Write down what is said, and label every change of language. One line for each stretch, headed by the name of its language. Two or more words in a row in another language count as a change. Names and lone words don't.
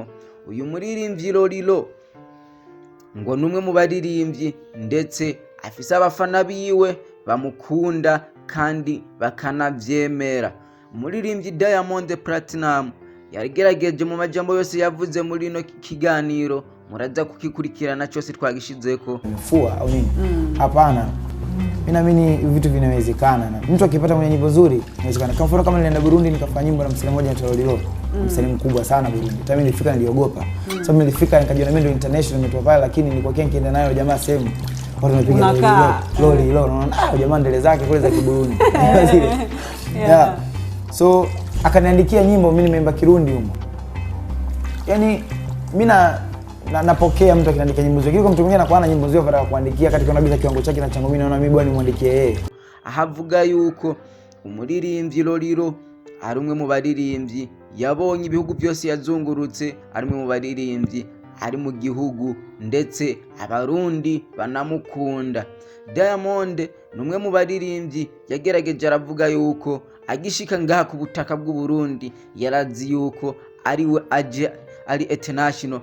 Rundi: Uyu muririmbyi Lolilo ngo numwe mu baririmbyi ndetse afise abafana biwe bamukunda kandi bakanavyemera. Umuririmbyi Diamond Platnamz yarigerageje mu majambo yose yavuze muri no kiganiro, muraza kukikurikirana cyose twagishizeko.
Swahili: Mfua au nini? Hapana. Mimi naamini vitu vinawezekana, na mtu akipata mwenye nyimbo nzuri inawezekana. Kama mfano kama nilienda Burundi nikafanya nyimbo na msanii mmoja anaitwa Lolilo, msanii mkubwa sana Burundi. Hata mimi nilifika niliogopa. Sababu nilifika nikajiona mimi ndio international nimetoka pale, lakini nilikuwa nikienda nayo jamaa sehemu watu wanapiga Lolilo, unaona jamaa ndele zake kule za Kiburundi. Yeah. So akaniandikia nyimbo, mimi nimeimba Kirundi huko. Yaani mimi napokea mtu akiniandikia nyimbo zake. Kiko mtu mwingine anakuwa na nyimbo zake baada ya kuandikia katika unagiza kiwango chake na changu, mimi naona mimi bwana nimwandikie yeye.
Rundi: Ahavuga yuko umuririmbyi Lolilo ari umwe mu baririmbyi yabonye ibihugu byose yazungurutse, ari umwe mu baririmbyi ari mu gihugu ndetse abarundi banamukunda. Diamond numwe mu baririmbyi yagerageje aravuga yuko agishika ngaha ku butaka bw'u Burundi yarazi yuko ariwe aje ari international.